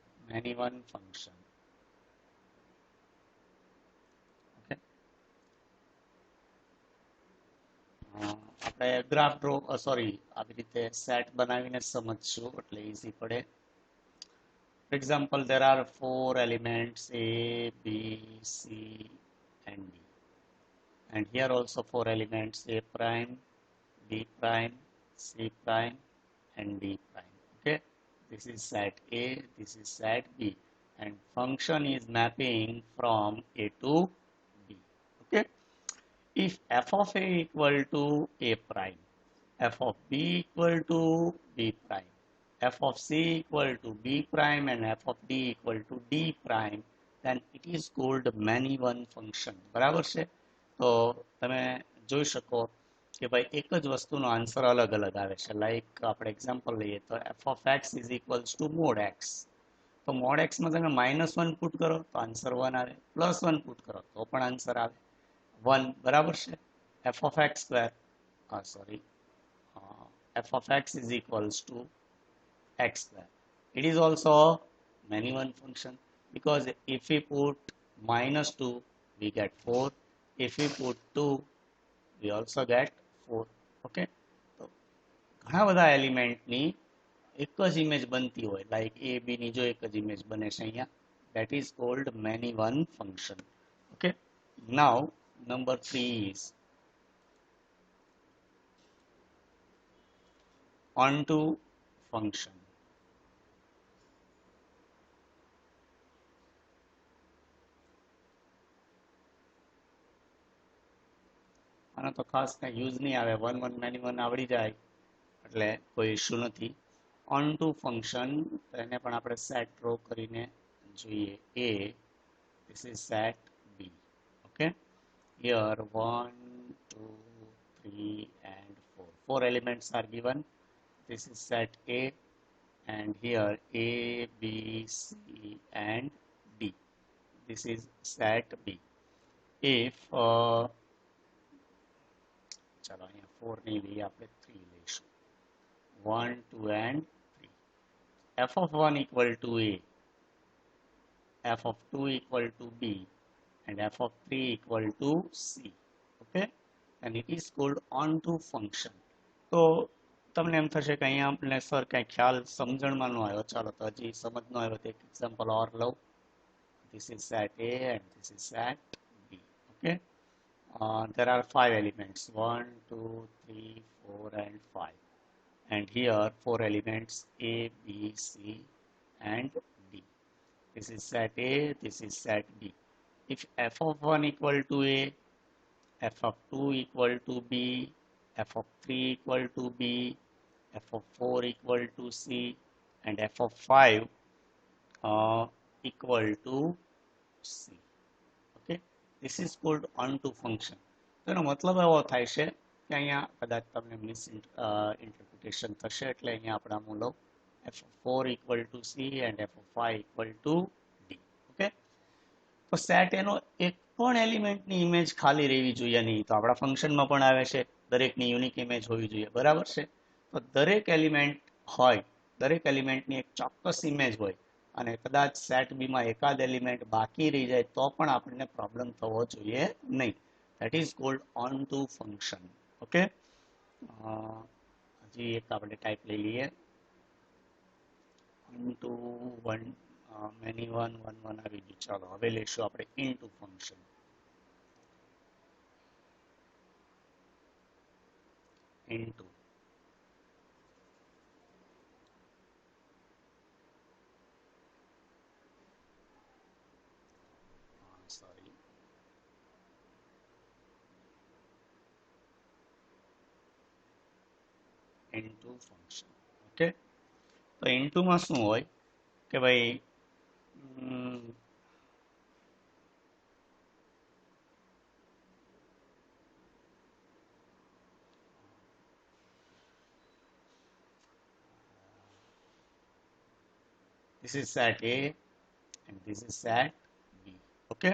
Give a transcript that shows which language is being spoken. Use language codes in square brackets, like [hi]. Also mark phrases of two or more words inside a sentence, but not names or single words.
[en] many one function. Okay. [gu] આપણે [en] graph draw [gu] સોરી આવી રીતે સેટ બનાવીને સમજશું એટલે ઈઝી પડે. [en] For example, there are 4 elements A, B, C and D. And here also 4 elements A prime, B prime, C prime and D prime. Okay. This is set A, this is set B. And function is mapping from A to B. Okay. If f of A equal to A prime, f of B equal to B prime, f of C equal to B prime and f of D equal to D prime, then it is called many one function. [gu] બરાબર છે? તો તમે જોઈ શકો કે ભાઈ એક જ વસ્તુનો આન્સર અલગ અલગ આવે છે. લાઈક આપણે એક્ઝામ્પલ લઈએ તો [en] f of x is equals to mod x. [gu] તો [en] mod x [gu] માં તમે -1 પુટ કરો તો આન્સર 1 આવે, +1 પુટ કરો તો પણ આન્સર આવે 1. બરાબર છે? [en] f of x square f of x is equals to x square. It is also a many one function because if we put -2 we get 4. If we put 2 we also get 4. Okay. તો ઘણા બધા એલિમેન્ટની એક જ ઇમેજ બનતી હોય, લાઈક a b ની જો એક જ ઇમેજ બને છે અહીંયા, that is called many one function. Okay. Now number 3 is onto function. [gu] આનો તો ખાસ કઈ યુઝ નહીં આવે, 1 1 મેની 1 આવડી જાય એટલે કોઈ ઇશ્યુ નથી. [en] onto function [gu] એને પણ આપણે [en] set draw [gu] કરીને જોઈએ. [en] A, this is set B. Okay. Here 1 2 3 and 4 elements are given. This is set A and here A, B, C and D. This is set B. If [hi] चलो यहाँ 4 नहीं लिए, [gu] આપણે 3 લઈશું. [en] 1 2 and 3. f of 1 equal to A, f of 2 equal to B and f of 3 equal to C. Okay. And it is called onto function. [gu] તો તમને એમ થશે કે અહીંયા આપણે સર કઈ ખ્યાલ સમજણમાં ન આવ્યો. ચાલો તો હજી સમજ ન આવ્યો તો એક એક્ઝામ્પલ ઓર લઉં. [en] This is set A and this is set B. Okay. There are 5 elements 1 2 3 4 and 5, and here 4 elements A, B, C and D. This is set A, this is set B. If f of 1 equal to A, f of 2 equal to B, f of 3 equal to B, f of 4 equal to C and f of 5 equal to C. Okay. This is called onto function. [gu] તેનો મતલબ એવો થાય છે કે અહીંયા કદાચ તમને [en] misinterpretation [gu] થશે, એટલે અહીંયા આપણે આમ લઉં [en] f of 4 equal to C and f of 5 equal to D. [gu] ઓકે. તો સેટ એનો એક પણ એલિમેન્ટની ઇમેજ ખાલી રહેવી જોઈએ નહીં. તો આપણા ફંક્શનમાં પણ આવે છે દરેકની [en] unique image [gu] હોવી જોઈએ. બરાબર છે? તો દરેક એલિમેન્ટ હોય, દરેક એલિમેન્ટની એક ચોક્કસ ઇમેજ હોય અને કદાચ સેટ બીમાં એકાદ એલિમેન્ટ બાકી રહી જાય તો પણ આપણને પ્રોબ્લેમ થવો જોઈએ નહીં. [en] That is called onto function. [gu] Okay. હજી એક આપણે ટાઈપ લઈ લઈએ. [en] onto one many one 1 1 [gu] આવી ગયું. ચાલો હવે લઈશું આપણે [en] into function. into sorry into function. [gu] ઓકે. તો into માં શું હોય કે ભાઈ [en] this is set A and this is set B. Okay.